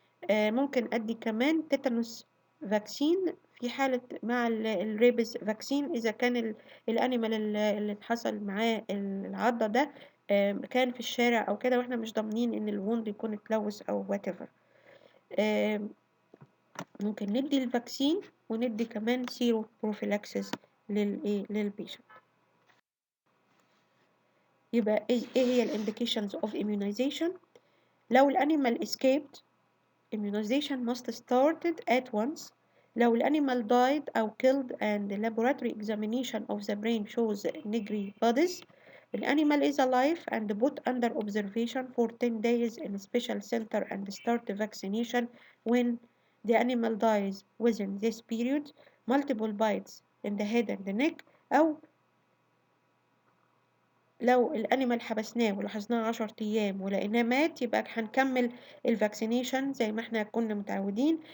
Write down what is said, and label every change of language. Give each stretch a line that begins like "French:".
Arabic: ممكن أدي كمان تيتانوس فاكسين في حالة مع الريبس فاكسين إذا كان الأنيمال اللي حصل معاه العضة ده كان في الشارع أو كده وإحنا مش ضامنين إن الوند يكون اتلوث أو whatever. ممكن ندي الفاكسين وندي كمان سيرو بروفيلاكسيس للبيشنت. يبقى إيه هي
English: الإنديكيشنز of immunization؟
Arabic: لو الأنيمال
English: escaped immunization must started at once.
Arabic: لو الأنيمال
English: died
Arabic: أو
English: killed and the laboratory examination of the brain shows negri bodies, the animal is alive and put under observation for 10 days in a special center and start vaccination when the animal dies within this period. Multiple bites in the head and the neck،
Arabic: أو لو الانيمال حبسناه ولاحظناه 10 ايام ولقيناه مات يبقى هنكمل الفاكسينيشن زي ما احنا كنا متعودين.